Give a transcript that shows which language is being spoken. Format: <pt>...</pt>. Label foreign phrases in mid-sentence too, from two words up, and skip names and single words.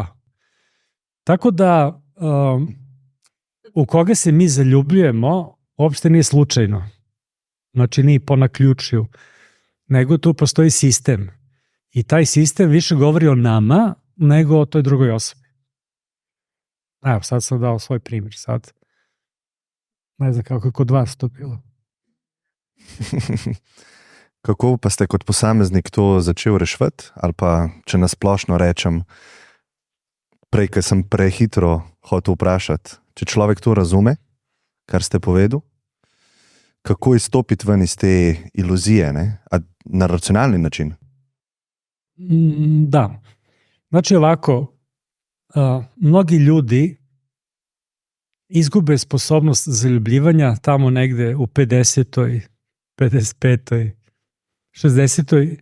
<sr>Tako da u koga se mi zaljubljujemo uopšte nije slučajno. Znači nije po naključju, nego tu postoji sistem. I taj sistem više govori o nama nego o toj drugoj osobi. Evo, sad sam dao svoj primjer. Sad ne znam kako je kod vas to bilo.</sr> <sl>Kako pa ste kot posameznik to začel reševati? Ali pa, če nasplošno rečem, prej, ker sem prehitro hotel vprašati, če človek to razume, kar ste povedal, kako izstopiti ven iz te iluzije, ne? A na racionalni način?</sl> <sr>Da. Znači ovako, mnogi ljudi izgube sposobnost zaljubljivanja tamo negde u 50. 55. 60.</sr>